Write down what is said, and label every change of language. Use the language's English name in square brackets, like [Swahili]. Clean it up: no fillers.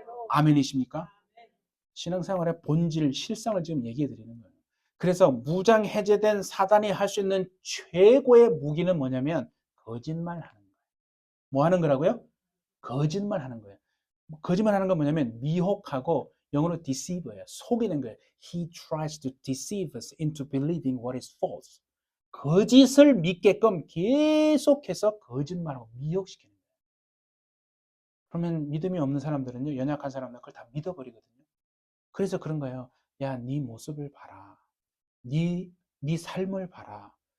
[Korean] 아멘이십니까? 신앙생활의 본질, 실상을 지금 얘기해 드리는 거예요. 그래서 무장 해제된 사단이 할 수 있는 최고의 무기는 뭐냐면 거짓말 하는 거예요. 뭐 하는 거라고요? 거짓말 하는 거예요. 거짓말 하는 건 뭐냐면 미혹하고 영어로 deceive예요. 속이는 거예요. [English] He tries to deceive us into believing what is false. [Korean] 거짓을 믿게끔 계속해서 거짓말하고 미혹시키는 거예요. 그러면 믿음이 없는 사람들은요, 연약한 사람들은 그걸 다 믿어버리거든요. 그래서 그런 거예요. 야, 네 모습을 봐라. 네 삶을 봐라.